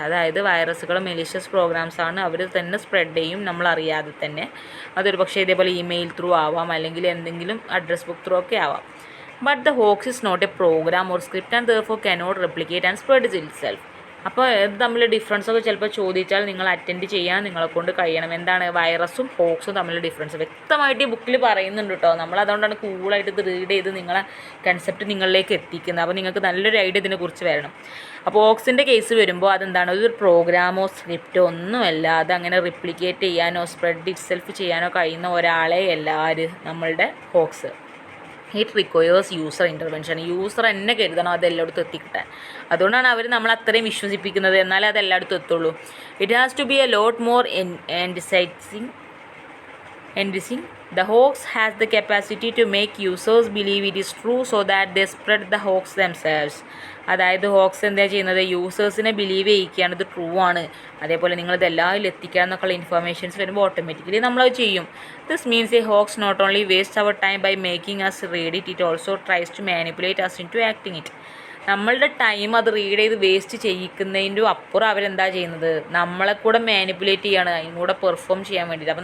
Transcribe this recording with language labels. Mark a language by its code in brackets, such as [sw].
[ml] അതായത് വൈറസുകൾ malicious programmes ആണ്, അവർ തന്നെ സ്പ്രെഡ് ചെയ്യും നമ്മളറിയാതെ തന്നെ. അതൊരു പക്ഷേ ഇതേപോലെ ഇമെയിൽ ത്രൂ ആവാം, അല്ലെങ്കിൽ എന്തെങ്കിലും അഡ്രസ് ബുക്ക് ത്രൂ ഒക്കെ ആവാം. [en] But the hoax is not a program or script and therefore cannot replicate and spread itself. [ml] അപ്പോൾ ഇത് തമ്മിൽ ഡിഫറൻസൊക്കെ ചിലപ്പോൾ ചോദിച്ചാൽ നിങ്ങൾ അറ്റൻഡ് ചെയ്യാൻ നിങ്ങളെ കൊണ്ട് കഴിയണം. എന്താണ് വൈറസും ഹോക്സും തമ്മിലുള്ള ഡിഫറൻസ് വ്യക്തമായിട്ട് ഈ ബുക്കിൽ പറയുന്നുണ്ട് കേട്ടോ. നമ്മളതുകൊണ്ടാണ് കൂളായിട്ട് ഇത് റീഡ് ചെയ്ത് നിങ്ങളെ കൺസെപ്റ്റ് നിങ്ങളിലേക്ക് എത്തിക്കുന്നത്. അപ്പോൾ നിങ്ങൾക്ക് നല്ലൊരു ഐഡിയ ഇതിനെക്കുറിച്ച് വരണം. അപ്പോൾ ഹോക്സിൻ്റെ കേസ് വരുമ്പോൾ അതെന്താണ്, അതൊരു പ്രോഗ്രാമോ സ്ക്രിപ്റ്റോ ഒന്നുമല്ല. അതങ്ങനെ റിപ്ലിക്കേറ്റ് ചെയ്യാനോ സ്പ്രെഡ് ഇറ്റ് സെൽഫ് ചെയ്യാനോ കഴിയുന്ന ഒരാളെ അല്ല നമ്മളുടെ hoax. [en] It requires user intervention. [ml] User എന്നെ കരുതണം അത് എല്ലായിടത്തും എത്തിക്കിട്ടാൻ. അതുകൊണ്ടാണ് അവർ നമ്മൾ അത്രയും വിശ്വസിപ്പിക്കുന്നത്, എന്നാലേ അത് എല്ലായിടത്തും എത്തുള്ളൂ. [en] It has to be a lot more enticing. The hoax has the capacity to make users believe it is true so that they spread the hoax themselves. [ml] അതായത് ഹോക്സ് എന്താ ചെയ്യുന്നത്, യൂസേഴ്സിനെ ബിലീവ് ചെയ്യിക്കുകയാണ് ഇത് ട്രൂ ആണ്, അതേപോലെ നിങ്ങളിത് എല്ലാവരും എത്തിക്കുക എന്നൊക്കെയുള്ള ഇൻഫർമേഷൻസ് വരുമ്പോൾ ഓട്ടോമാറ്റിക്കലി നമ്മളത് ചെയ്യും. [en] This means a hoax not only waste our time by making us read it, it also tries to manipulate us into acting it. [ml] നമ്മളുടെ ടൈം അത് റീഡ് ചെയ്ത് വേസ്റ്റ് ചെയ്യിക്കുന്നതിൻ്റെ അപ്പുറം അവരെന്താ ചെയ്യുന്നത്, നമ്മളെ കൂടെ മാനിപ്പുലേറ്റ് ചെയ്യാണ്, അതിനും കൂടെ പെർഫോം ചെയ്യാൻ വേണ്ടിയിട്ട്.